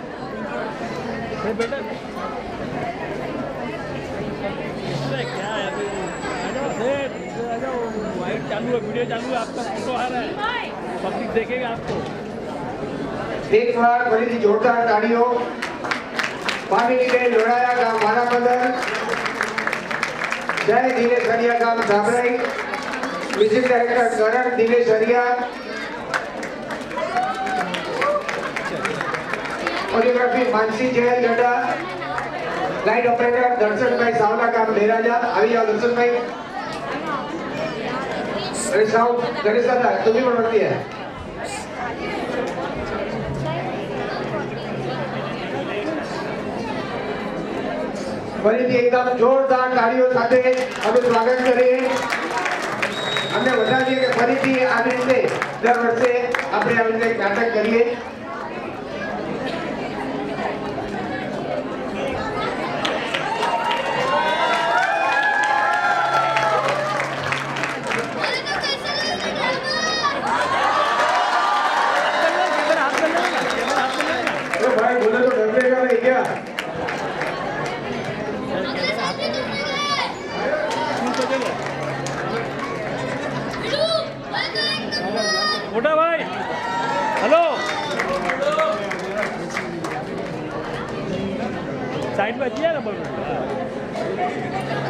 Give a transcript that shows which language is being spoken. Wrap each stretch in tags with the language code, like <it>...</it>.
<hi>बेटा क्या है अभी आ जाओ वाइट चालू है वीडियो चालू है आपका फोटो आ रहा है पब्लिक देखेगा आपको।</hi> <gu>एक बार फरीથી જોરદાર તાળીઓ। ભાવિનીબેન લોડાયા ગામ વારાપદર। જય દિનેશ હરિયા ગામ સાબરાઈ। મ્યુઝિક ડાયરેક્ટર કરણ દિનેશ હરિયા। કોરિયોગ્રાફી માનસી જયલ ગઢા। લાઇટ ઓપરેટર દર્શનભાઈ સાવલા ગામ બેરાજા। આવી જાઓ દર્શનભાઈ।</gu> <mr>अरे साउंड गणेश दादा तुम्ही पण वरती आहे।</mr> <gu>ફરીથી એકદમ જોરદાર તાળીઓ સાથે અમે સ્વાગત કરીએ। અમને વધારીએ કે ફરીથી આવી રીતે દર વર્ષે આપણે આવી રીતે નાટક કરીએ।</gu> <hi>भाई बोले तो डरने का नहीं क्या? मोटा भाई हेलो साइड में दिया ना बोलो।</hi>